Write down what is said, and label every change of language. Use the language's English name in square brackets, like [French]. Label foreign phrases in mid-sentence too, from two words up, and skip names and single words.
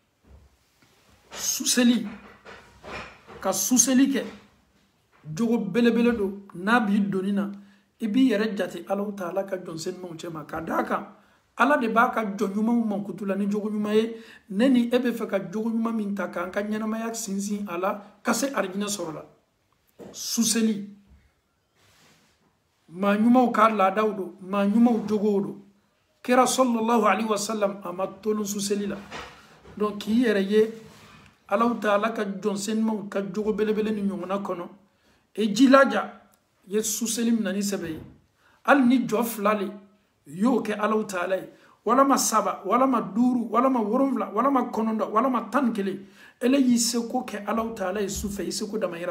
[Bambara] suseli ka suseli kɛ jogo belebele don n'a b'i donni na i b'i yɛrɛ jate Alahu Taala ka jɔnsenmaw cɛ ma ka d'a kan Ala de b'a ka jɔn ɲumanw mankutu la ni jogo ɲuman ye ne ni e bɛ fɛ ka jogo ɲuman min ta k'an ka ɲɛnamaya sinsin a la ka se arijinɛ sɔrɔ la suseli maa ɲumanw ka laadaw don maa ɲumanw jogow don kira [Arabic] صلى الله عليه وسلم [Bambara] a ma tolon suseli la donc k'i yɛrɛ ye Alahu Taala ka jɔnsenmaw ka jogo belebele ni ɲɔgɔnna kɔnɔ e jilaja ye suseli min na ni sɛbɛ ye hali ni jɔ fila le y'o kɛ Alahu Taala ye walama 3 walama 5 walama 7 walama 9 walama 11 ele y'i seko kɛ Alahu Taala ye sufɛ i seko damayira